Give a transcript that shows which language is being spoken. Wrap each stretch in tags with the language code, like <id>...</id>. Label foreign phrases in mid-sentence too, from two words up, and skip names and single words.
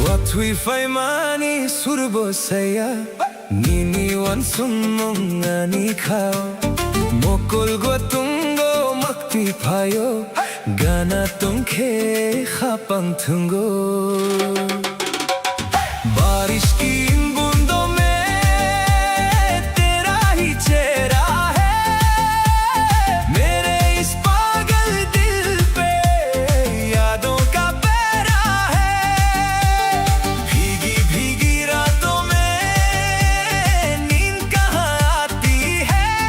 <trp>Watui fai mani surbo saya Nini wan sumong ani khao Mokol go tungo makti payo Gana tongke khapang tungo</trp> <hi>बारिश की इन बूंदों में तेरा ही चेहरा है मेरे इस पागल दिल पे यादों का पहरा है भीगी भीगी रातों में नींद कहाँ आती है</hi>